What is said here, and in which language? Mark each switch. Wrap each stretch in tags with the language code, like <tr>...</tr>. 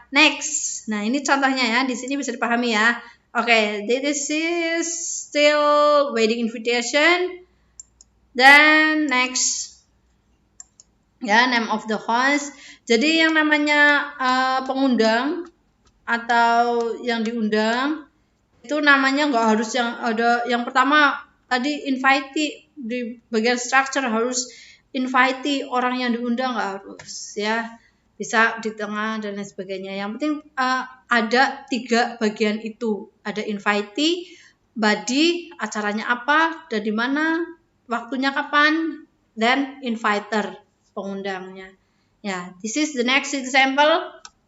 <id>Next, nah ini contohnya ya, di sini bisa dipahami ya.</id> <en>Okay, this is still wedding invitation. Then next, ya, name of the host.</en> <id>Jadi yang namanya pengundang atau yang diundang itu namanya nggak harus yang ada. Yang pertama tadi invitee, di bagian structure harus invitee, orang yang diundang nggak harus ya. Bisa di tengah dan lain sebagainya. Yang penting ada 3 bagian itu. Ada invitee, body, acaranya apa, dan di mana, waktunya kapan, dan inviter, pengundangnya.</id> <en>Ya, this is the next example.</en>